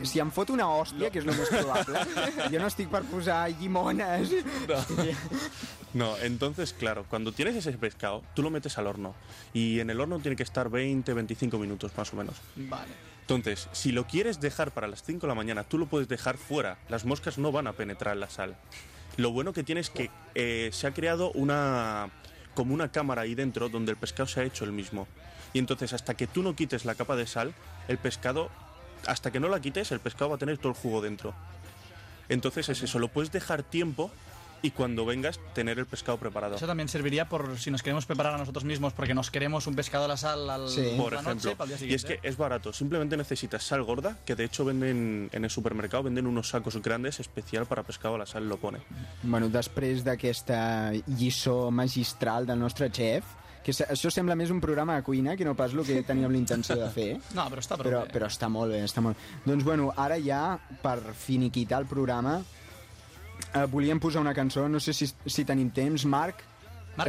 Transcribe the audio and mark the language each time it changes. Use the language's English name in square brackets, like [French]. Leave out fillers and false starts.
[Catalan] Si em fot una hòstia, que és el més probable, jo no estic per posar llimones. [Spanish] No. No, entonces, claro, cuando tienes ese pescado, tú lo metes al horno. Y en el horno tiene que estar 20-25 minutos, más o menos. Vale. Entonces, si lo quieres dejar para las 5 de la mañana, tú lo puedes dejar fuera. Las moscas no van a penetrar la sal. Lo bueno que tiene es que se ha creado una, como una cámara ahí dentro donde el pescado se ha hecho el mismo. Y entonces, hasta que tú no quites la capa de sal, el pescado, hasta que no la quites, el pescado va a tener todo el jugo dentro. Entonces es eso, lo puedes dejar tiempo y cuando vengas, tener el pescado preparado. Eso también serviría por si nos queremos preparar a nosotros mismos porque nos queremos un pescado a la sal al, sí, por ejemplo, noche, para el día siguiente. Y es que es barato. Simplemente necesitas sal gorda, que de hecho venden en el supermercado, venden unos sacos grandes especial para pescado a la sal, lo pone. [Catalan] Bueno, després d'aquesta lliçó magistral del nostre chef, que això sembla més un programa de cuina que no pas el que teníem la intenció de fer. No, però està prou bé. Però està molt bé, està molt bé. Doncs bueno, ara ja, per finiquitar el programa, volíem posar una cançó, no sé si tenim temps. Marc